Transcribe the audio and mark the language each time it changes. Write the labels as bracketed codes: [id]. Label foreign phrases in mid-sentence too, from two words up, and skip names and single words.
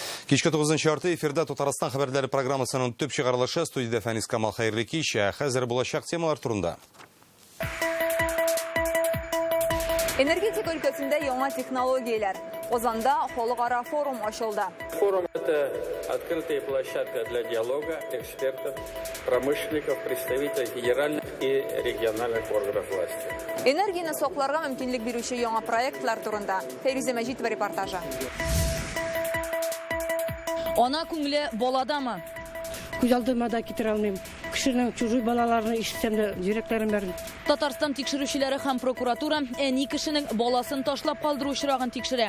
[tt] Кичке 9 арты эфирда Татарстан хәбәрләре программасының төп чыгарылышы студияда Фәнис Камал хәерле кич, хәзер булачак темалар турында. Энергетика өлкәсендә яңа технологияләр. Казанда халыкара форум ачылды. Форум – [ru] это открытая площадка для диалога экспертов, промышленников, представителей федеральных и региональных органов власти. [tt] Энергияны сакларга мөмкинлек бирүче яңа проектлар турында Фәризә Мәҗитова репортажы. Ана күңеле баладамы? Күз алдыма да китер алмыйм. Кешенең чужой балаларын ишетсәм дә йөрәкләрем бәрен. Татарстан тикшерүчеләре һәм прокуратура әни кешенең баласын ташлап калдыру очрагын тикшерә.